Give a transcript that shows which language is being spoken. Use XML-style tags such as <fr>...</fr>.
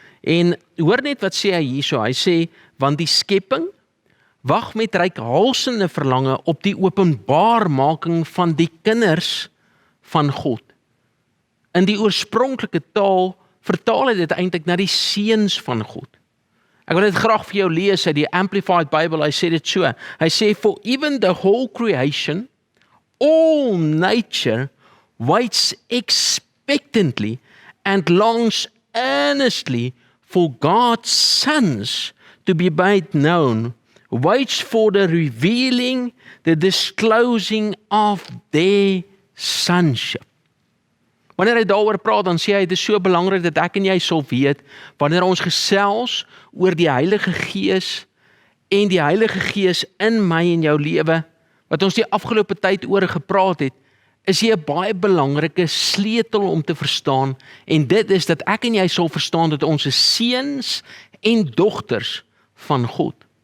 <af>En hoor net wat sê hy hierso. Hy sê, want die skepping wag met reikhalsende verlange op die openbaarmaking van die kinders van God. In die oorspronklike taal vertaal hy dit eintlik na die seuns van God. Ek wil dit graag vir jou lees uit die Amplified Bible. Hy sê dit so. Hy sê,</af> <en>for even the whole creation, all nature waits expectantly and longs earnestly for God's sons to be made known, waits for the revealing, the disclosing of their sonship.</en> <af>Wanneer hy daaroor praat, dan sê hy, dit is so belangrik dat ek en jy sal weet, wanneer ons gesels oor die Heilige Gees en die Heilige Gees in my en jou lewe, wat ons die afgelope tyd oor gepraat het, is hier 'n baie belangrike sleutel om te verstaan, en dit is dat ek en jy sal verstaan dat ons is seuns en dogters van God.</af>